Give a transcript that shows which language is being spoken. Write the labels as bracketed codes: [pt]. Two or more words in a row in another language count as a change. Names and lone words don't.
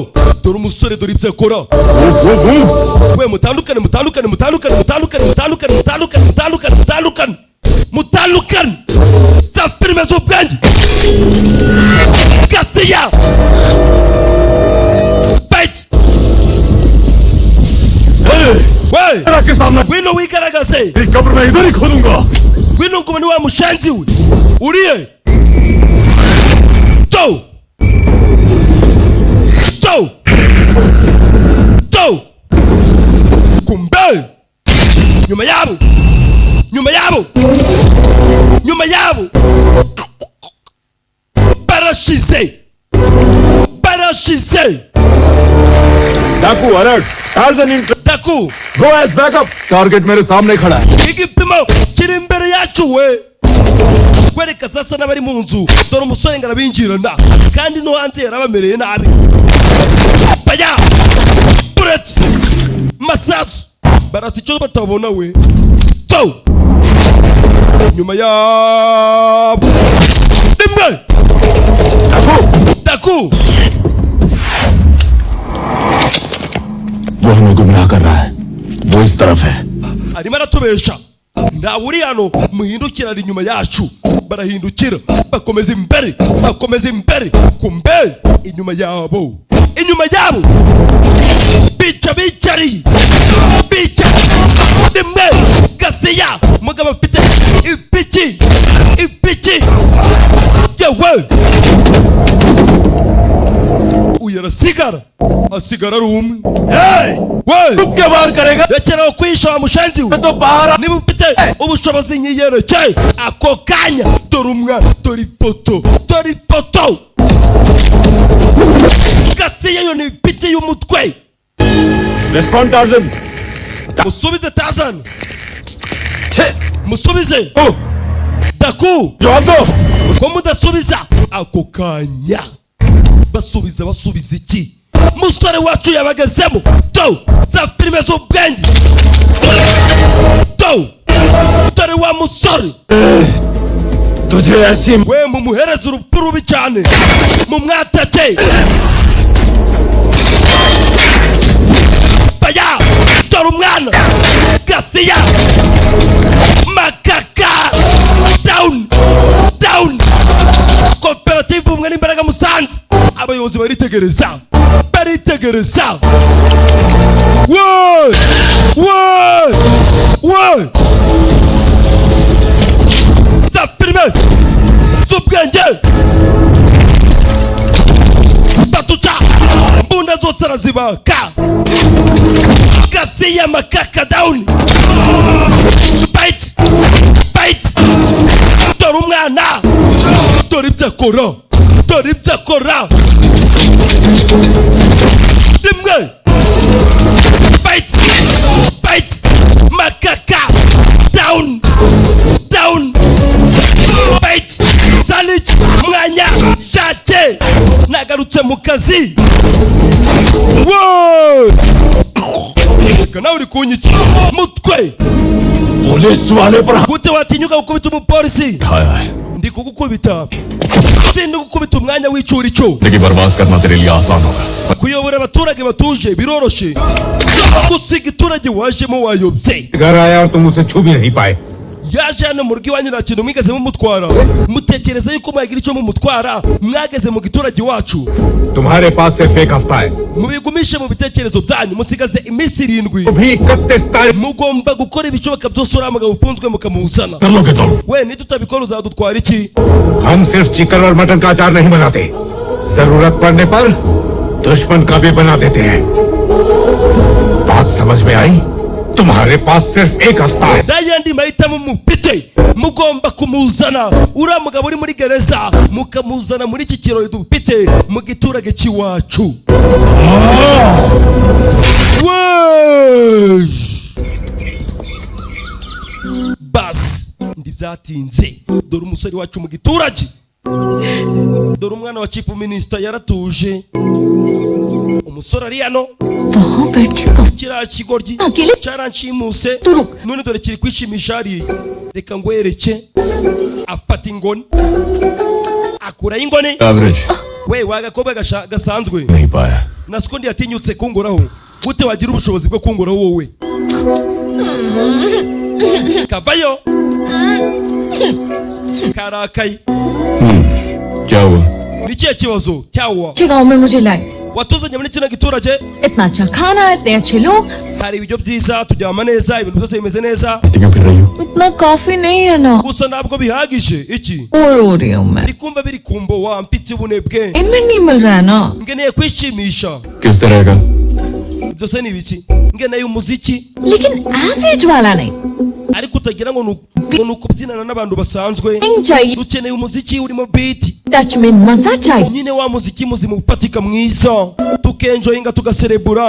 [rw] dore umusore, dore ibyo akora. we mutandukane za filime z'ubwenge. Garcia fight. we wino wigaragaze, [hi] कब्र में इधर ही खोदूंगा। [rw] wino ngoma ni wa mushenzi we uriye. to kumbe nyuma yabo barashize. [hi] डाकू अलर्ट, टार्जन इन daku [en] go as backup. [hi] टारगेट मेरे सामने खड़ा है। [rw] igipimo kiri imbere yacu we, kwereka sasa n'abari mu nzu. dore umusore ngo arabinjirana, kandi no hanze yarabamereye nabi. baya bullets masasu barasa icyo batabona we. to nyuma yabo rimwe daku [hi] वो हमें गुमराह कर रहा है, वो इस तरफ है। [rw] arimo aratubesha. ntawe uri hano, muhindukira ari inyuma yacu. barahindukira bakomeza imbere kumbe inyuma yabo bica dimwe Gasiya mugabo mfite ipiki yewe uyarasigara asigara ari umwe [hi] क्या बाहर करेगा [rw] rekeraho kwisha wa mushenzi we [hi] तो बाहर [rw] niba ufite ubushobozi nyiyerekeye ako kanya dore umwana dore ifoto Gasiya yo ni ipiki y'umutwe [en] respond Tarzan [rw] musubize Tarzan musubize Daku [hi] जवाब दो [rw] ko mudasubiza ako kanya basubiza iki musore wacu yabagezemo za filime z'ubwenge dore wa musore [hi] तुझे ऐसी [rw] we mumuhereza urupfu rubi cyane mumwatake baya dore umwana Gasiya makaka down koperative umwe n'imbaraga Musanze abayobozi baritegereza za filime z'ubwenge tatuca mbunda zose arazibaka Gasiya makaka down fight dore umwana dore ibyo akora rimwe fight makaka down fight Salich mwanya shake nagarutse mu kazi kana uri kunyica mutwe [hi] पुलिस वाले पर [rw] gute watinyuka gukubita umupolisi ndi kugukubita sindi gukubita umwanya w'icuri cyo [hi] देखिए बर्बाद करना तेरे लिए आसान होगा [rw] kuyobora abaturage batuje biroroshe gusiga iturage wajemo wayobye [hi] घर आया और तुम उसे छू भी नहीं पाए [rw] yaje hano mu rugo iwanyu nta kintu mwigeze mumutwara mutekereza yuko mwagira icyo mumutwara mwageze mu giturage wacu [hi] तुम्हारे पास सिर्फ एक हफ्ता है [rw] mubigumishe mu bitekerezo byanyu musigaze iminsi 7 [hi] अभी 31 तारीख [rw] mugomba gukora ibishoboka byose uriya mugabo ufunzwe mukamuzana [hi] कर लो के तुम [rw] we nitutabikora uzadutwara iki [hi] हम सिर्फ चिकन और मटन का अचार नहीं बनाते जरूरत पड़ने पर दुश्मन का भी बना देते हैं बात समझ में आई तुम्हारे पास सिर्फ एक हफ्ता है [rw] n'ayandi mahitamo mufite mugomba kumuzana uriya mugabo uri muri gereza mukamuzana muri iki kirori dufite mu giturage cy'iwacu basi ntibyatinze dore umusore wacu mu giturage dore umwana wa [en] chief minister [rw] yaratuje umusore ari hano [hi] वहाँ बैठ के कब [rw] kiriya kigoryi [hi] अकेले [rw] cyaranshimuse [hi] तू रुक [rw] none dore kiri kwishimisha hariya reka ngwereke afata ingoni akuraho ingoni [hi] एवरेज [rw] we wagakobwa gasanzwe [hi] नहीं पाया [rw] na sikundi yatinyutse kungoraho gute wagira ubushobozi bwo kungoraho wowe kavayo karakaye [hi] क्या हुआ [rw] ni kihe kibazo cyawa [hi] अच्छे गाँव में मुझे लाए [rw] watuzanye muri kino giturage [hi] इतना अच्छा खाना इतने अच्छे लोग hari ibiryo byiza turyama neza ibintu byose bimeze neza क्यों फिर रही हो इतना काफी नहीं है ना [rw] gusa ntabwo bihagije iki [hi] और हो रही हूँ मैं [rw] ndi kumva biri kumbo wa mfite ubunebwe [hi] इनमें नहीं मिल रहा है ना [rw] ngeneye kwishimisha [hi] किस तरह का [rw] byose ni ibiki ngeneye umuziki [hi] लेकिन एवरेज वाला नहीं [rw] ariko utagira ngo ni ukubyinana n'abantu basanzwe [hi] नहीं चाहिए [rw] dukeneye umuziki urimo beat [hi] टच में मजा चाहिए [rw] nyine wa muziki muzima ufatika mwiza tukenjoyinga tugaserebura